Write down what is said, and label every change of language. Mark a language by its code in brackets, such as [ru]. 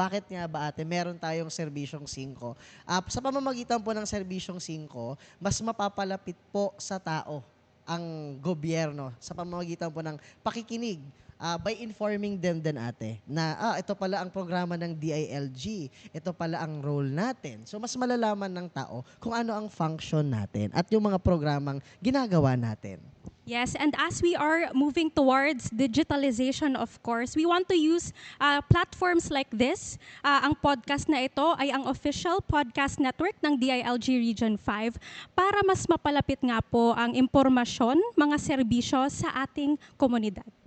[tl] Bakit nga ba ate, meron tayong Serbisyong 5? Sa pamamagitan po ng Serbisyong 5, mas mapapalapit po sa tao ang gobyerno sa pamamagitan po ng pakikinig [en] by informing them [tl] din ate na ito pala ang programa ng DILG, ito pala ang role natin. So mas malalaman ng tao kung ano ang function natin at yung mga programang ginagawa natin. [en] Yes, and as we are moving towards digitalization, of course, we want to use platforms like this. [tl] Ang podcast na ito ay ang official podcast network ng DILG Region 5 para mas mapalapit nga po ang impormasyon, mga serbisyo sa ating komunidad.